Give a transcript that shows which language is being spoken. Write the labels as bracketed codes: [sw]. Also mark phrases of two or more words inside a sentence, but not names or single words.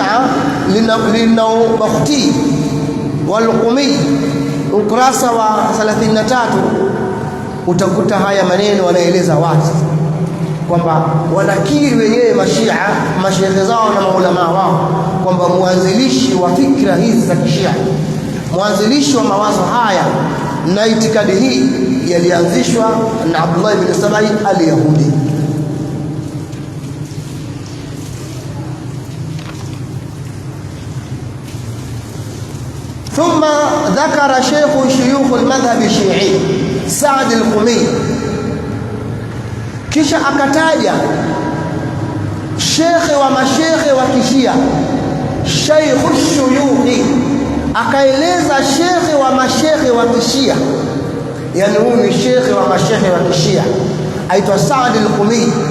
[sw] linabakhti wal-Qumi ukurasa wa 33 utakuta haya maneno wanaeleza wazi kwamba wanakiri wenyewe Mashia, mashehe zao na maulama wao, kwamba mwanzilishi wa fikra hizi za Kishia, mwanzilishi wa mawazo haya na itikadi hii yalianzishwa na Abdullah ibn Saba al-Yahudi. [ar] ثم ذكر شيوخ المذهب الشيعي سعد القمي، [sw] kisha akataja shekhe wa mashekhe wa Kishia Sheikh Shuyuhi, akaeleza shekhe wa mashekhe wa Kishia, yani huyu ni shekhe wa mashekhe wa Kishia aitwa Saad al-Qumi.